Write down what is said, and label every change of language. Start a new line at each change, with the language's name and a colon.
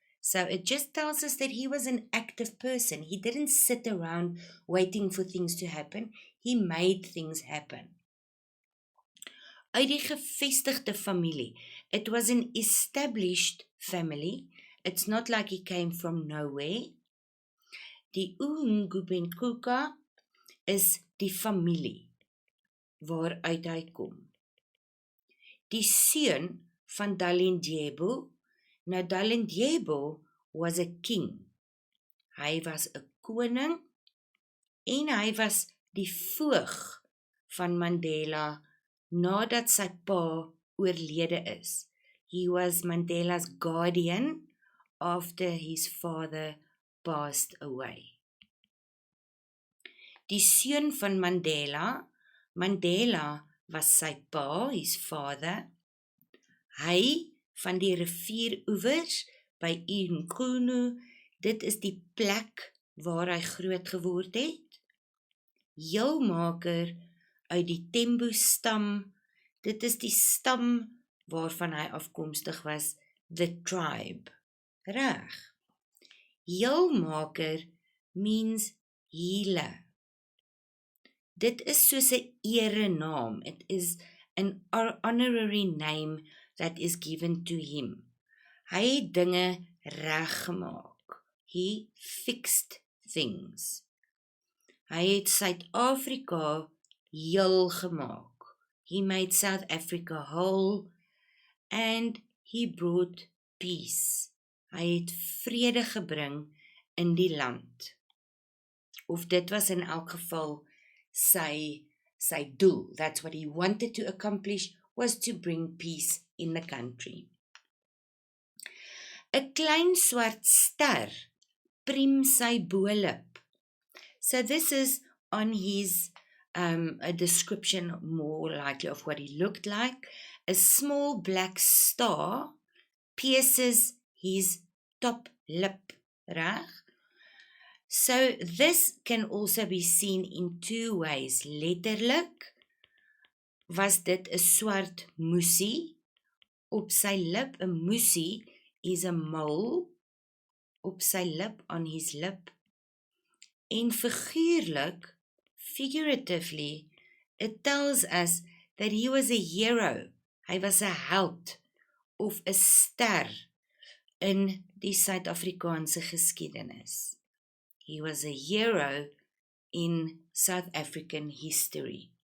English: So it just tells us that he was an active person. He didn't sit around waiting for things to happen. He made things happen.
Afrikaans: Uit die gevestigde familie.
English: It was an established family. It's not like he came from nowhere.
Afrikaans: Die uNgubenguka is die familie waaruit hy kom. Die seun van Dalindyebo.
English: Now Dalindyebo was a king.
Afrikaans: Hy was 'n koning en hy was die voog van Mandela nadat sy pa oorlede is.
English: He was Mandela's guardian after his father passed away.
Afrikaans: Die seun van Mandela, Mandela was sy pa,
English: his father.
Afrikaans: Hy van die rivieroewers by iNkunu, dit is die plek waar hy groot geword het. Heelmaker uit die Tembu stam, dit is die stam waarvan hy afkomstig was,
English: the tribe.
Afrikaans: Reg.
English: Heelmaker means healer.
Afrikaans: Dit is soos 'n erenaam.
English: It is an honorary name that is given to him.
Afrikaans: Hy het dinge reggemaak.
English: He fixed things.
Afrikaans: Hy het Suid-Afrika heel gemaak.
English: He made South Africa whole and he brought peace.
Afrikaans: Hy het vrede gebring in die land. Of dit was in elk geval sy doel.
English: That's what he wanted to accomplish, was to bring peace in the country.
Afrikaans: 'n Klein swart ster priem sy bo-lip.
English: So this is on his a description more likely of what he looked like. A small black star pierces his top lip, reg? So this can also be seen in two ways.
Afrikaans: Letterlik was dit 'n swart moesie op sy lip. 'n Moesie is 'n mole op sy lip,
English: on his lip. En figuratively, it tells us that he was a hero.
Afrikaans: Hy was 'n held of 'n ster in die Suid-Afrikaanse geskiedenis.
English: He was a hero in South African history.